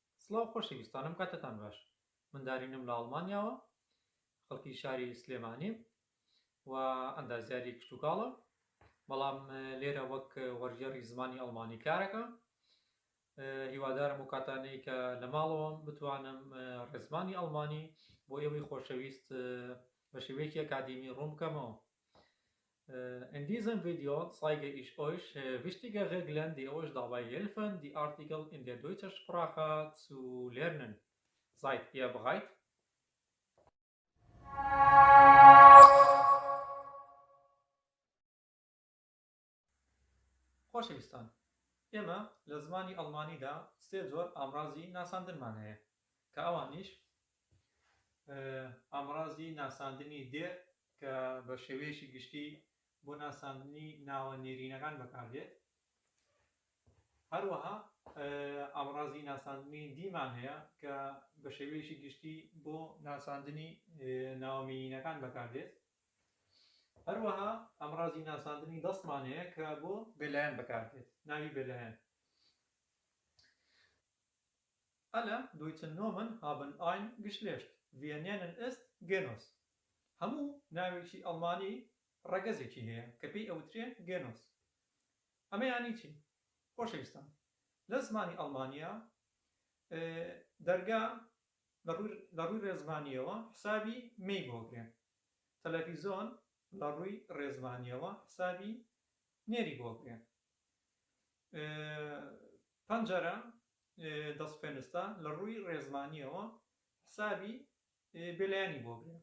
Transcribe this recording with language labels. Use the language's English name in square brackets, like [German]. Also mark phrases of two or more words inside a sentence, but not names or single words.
[Central Kurdish] سڵاو خۆشەویستانم کاتتان باش من دارینم لە ئەڵمانیاوە خەڵکی شاری سلێمانیم و ئەندازیاری کشتتوکاڵە بەڵام لێرە وەک وەرگێڕی زمانی ئەڵمانی کارەکە هیوادارم و کاتانەی کە لە ماڵەوەم بتوانم ڕێزمانی ئەڵمانی بۆ ئێوەی خۆشەویست بە شێوەیەکی ئەکادیمی ڕوون بکەمەوە. [German] In diesem Video zeige ich euch wichtige Regeln, die euch dabei helfen, die Artikel in der deutschen Sprache zu lernen. Seid ihr bereit? [Central Kurdish] خۆشەویستان، ئێمە لە زمانی ئەڵمانیدا سێ جۆر ئامڕازی ناساندنمان هەیە کە ئەوانیش ئامڕازی ناساندنی دێر کە بە شێوەیەکی گشتی بۆ ناساندنی ناوە نێرینەکان بەکاردێت. هەروەها ئامڕازی ناساندنی دیمان هەیە کە بە شێوەیەکی گشتی بۆ ناساندنی ناوە مێینەکان بەکاردێت. هەروەها ئامڕازی ناساندنی دەستمان هەیە کە بۆ بێلایەن بەکاردێت، ناوی بێلایەن. [German] Alle deutschen Nomen haben ein Geschlecht. Wir nennen es Genus. [Central Kurdish] هەموو ناوێکی ئەڵمانی ڕەگەزێکی هەیە کە پێی ئەوترێ گێنۆس. ئەمە یانی چی؟ خۆشەویستان، لە زمانی ئەڵمانیا دەرگا لە ڕووی ڕێزمانیەوە حسابی مەی بۆگرێن، تەلەڤیزۆن لە ڕووی ڕێزمانیەوە حسابی نێری بۆگرێن، پەنجەرە دەستپێنستە لە ڕووی ڕێزمانیەوە حسابی بێلایەنی بۆگرێن.